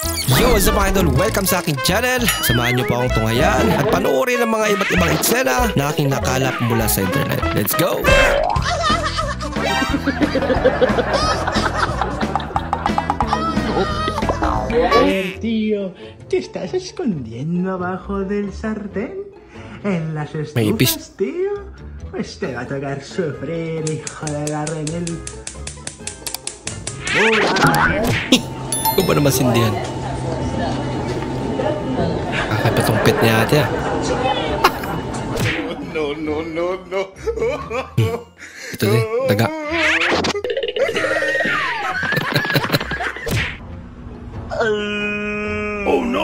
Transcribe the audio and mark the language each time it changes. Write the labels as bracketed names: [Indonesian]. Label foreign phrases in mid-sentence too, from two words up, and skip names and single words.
[English] Yo, what's up mga idol? [Filipino] Welcome sa aking channel. Samahan niyo po akong tunghayan at panoorin ang mga iba't ibang eksena na aking nakalap mula sa internet. [English] Let's go! [Spanish] Tío, ¿te estás escondiendo abajo del sartén? ¿En las [English] Maybe. [Spanish] estufas, tío? Pues te va a tocar sufrir, hijo de la remil. [Filipino] Ito ba naman sindihan? Kakapatong pet niya ate ah. No. Ito din, daga. [English] Oh no!